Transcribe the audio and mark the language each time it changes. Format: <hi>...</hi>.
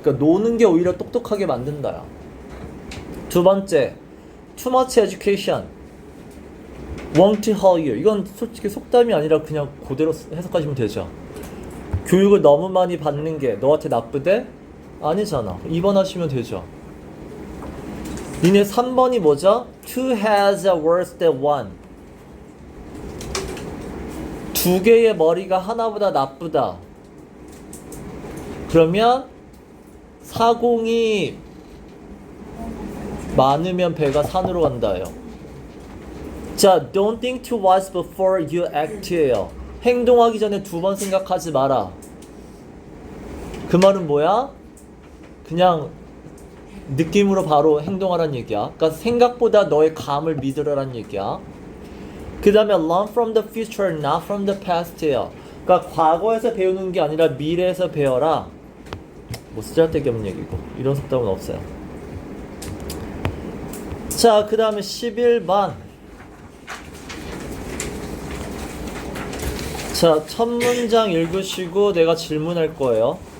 <ko>그러니까 노는 게 오히려 똑똑하게 만든다요. 두 번째,</ko> <en>too much education won't help you.</en> <ko>이건 솔직히 속담이 아니라 그냥 그대로 해석하시면 되죠. 교육을 너무 많이 받는 게 너한테 나쁘대? 아니잖아. 2번 하시면 되죠. 니네 3번이 뭐죠?</ko> <en>Two has are worse than one.</en> <ko>두 개의 머리가 하나보다 나쁘다. 그러면 사공이 많으면 배가 산으로 간다요.</ko> <en>자, don't think twice before you act예요.</en> <ko>행동하기 전에 두 번 생각하지 마라. 그 말은 뭐야? 그냥 느낌으로 바로 행동하라는 얘기야. 그러니까 생각보다 너의 감을 믿으라는 얘기야. 그 다음에</ko> <en>learn from the future, not from the past예요.</en> <ko>그러니까 과거에서 배우는 게 아니라 미래에서 배워라. 뭐 쓰잘데기 없는 얘기고 이런 속담은 없어요. 자, 그 다음에 11번. 자, 첫 문장 읽으시고 내가 질문할 거예요.</ko>